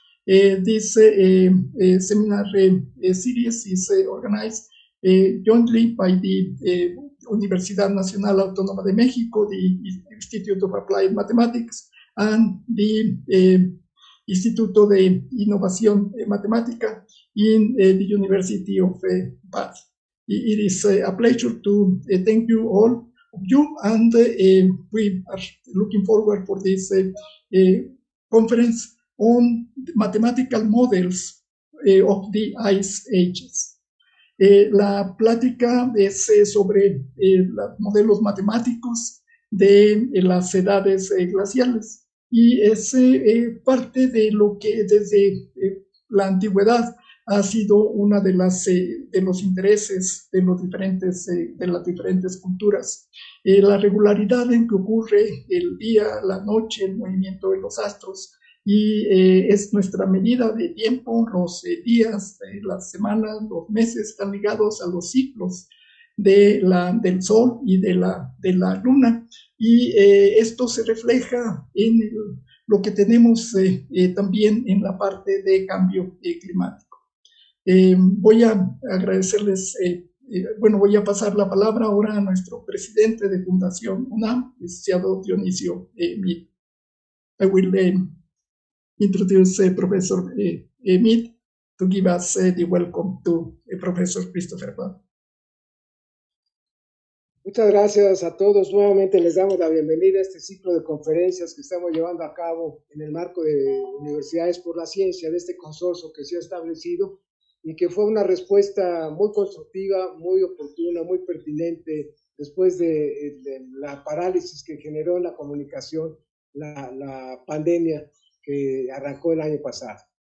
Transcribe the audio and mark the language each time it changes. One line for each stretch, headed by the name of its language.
English: This seminar series is organized jointly by the Universidad Nacional Autónoma de México, the Institute of Applied Mathematics, and the Instituto de Innovación Matemática in the University of Bath. It is a pleasure to thank you all of you, and we are looking forward for this conference on mathematical models of the ice ages.
Spanish: La plática es sobre los modelos matemáticos de las edades glaciales, y es parte de lo que desde la antigüedad ha sido una de los intereses de las diferentes culturas. La regularidad en que ocurre el día, la noche, el movimiento de los astros, y es nuestra medida de tiempo. Los días, las semanas, los meses están ligados a los ciclos del Sol y de la Luna, y esto se refleja en lo que tenemos también en la parte de cambio climático. Voy a agradecerles, voy a pasar la palabra ahora a nuestro presidente de Fundación UNAM, licenciado Dionisio Meade.
English: I will introduce Professor Meade to give us the welcome to Professor Christopher Ppo4.
Spanish: Muchas gracias a todos. Nuevamente les damos la bienvenida a este ciclo de conferencias que estamos llevando a cabo en el marco de Universidades por la Ciencia, de este consorcio que se ha establecido y que fue una respuesta muy constructiva, muy oportuna, muy pertinente después de la parálisis que generó en la comunicación la pandemia que arrancó el año pasado.